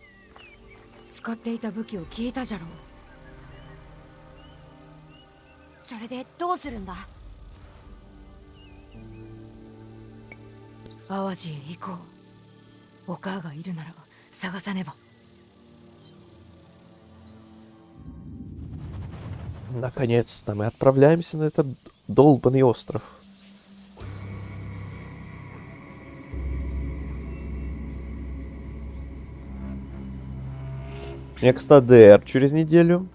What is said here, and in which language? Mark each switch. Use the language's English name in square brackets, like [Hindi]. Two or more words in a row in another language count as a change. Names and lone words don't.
[Japanese] 使っていた武器を聞いたじゃろう。それでどうするんだ。淡路へ行こう。お母がいるなら探さねば。 [Russian] Наконец-то мы отправляемся на этот долбанный остров. [English] Next DR [Russian] через неделю.